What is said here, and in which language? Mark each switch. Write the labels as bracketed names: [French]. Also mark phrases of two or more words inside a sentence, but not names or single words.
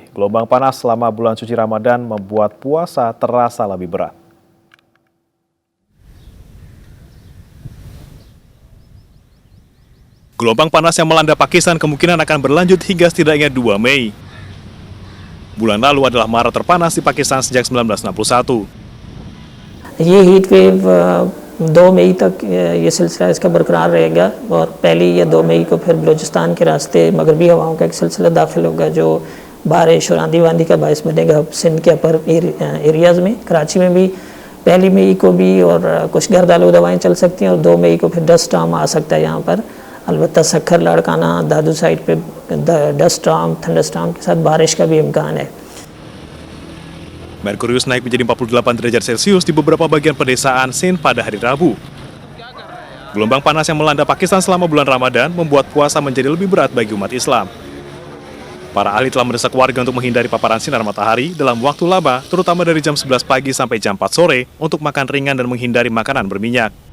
[Indonesian] Gelombang panas selama bulan suci Ramadan membuat puasa terasa lebih berat. Gelombang panas yang melanda Pakistan kemungkinan akan berlanjut hingga setidaknya 2 Mei. Bulan lalu adalah Maret terpanas di Pakistan sejak 1961. [Urdu] یہ [English] heat wave [Urdu] 2 مئی تک یہ سلسلہ اس کا برقرار رہے گا اور پہلی یا 2 مئی کو پھر بلوچستان کے راستے مغربی ہواؤں کا ایک سلسلہ داخل ہوگا جو بارش اور آندھی واندھی کا باعث بنے گا سندھ کے [English] upper areas [Urdu] میں. کراچی میں بھی 1 مئی کو بھی اور کچھ گرد آلودہ ہوائیں چل سکتی ہیں اور 2 مئی کو پھر [English] dust storm [Urdu] آ سکتا ہے یہاں پر. البتہ سکھر، لاڑکانہ، دادو سائیڈ پہ [English] dust storm, thunder storm [Urdu] کے ساتھ بارش کا بھی امکان ہے. [Indonesian] Merkurius naik menjadi 48 derajat Celcius di beberapa bagian pedesaan Sindh pada hari Rabu. Gelombang panas yang melanda Pakistan selama bulan Ramadan membuat puasa menjadi lebih berat bagi umat Islam. Para ahli telah mendesak warga untuk menghindari paparan sinar matahari dalam waktu lama, terutama dari jam 11 pagi sampai jam 4 sore, untuk makan ringan dan menghindari makanan berminyak.